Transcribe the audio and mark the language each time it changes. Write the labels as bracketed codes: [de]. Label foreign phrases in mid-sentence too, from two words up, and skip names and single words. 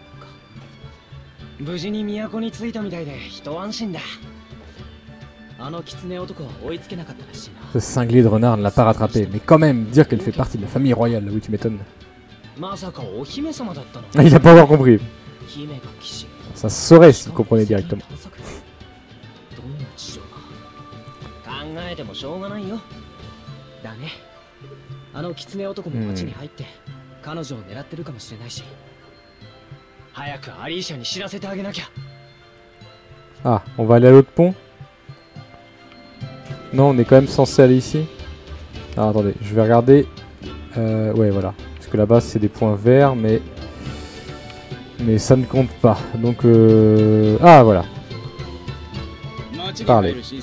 [fr] Ce cinglé de renard ne l'a pas rattrapé, mais quand même, dire qu'elle fait partie de la famille royale, oui tu m'étonnes. Il a pas encore compris. Ça se saurait s'il comprenait directement. [ja] えてもしょうがないよ。だね。あの狐男も町に入って彼女を狙ってるかもしれないし。早くアリーシャに知らせてあげなきゃ。 [fr] Ah, on va aller à l'autre pont? Non, on est quand même censé aller ici. Ah, attendez, je vais regarder. Ouais, voilà. Parce que là-bas, c'est des points verts, mais ça ne compte pas. Donc, ah, voilà. Parlez.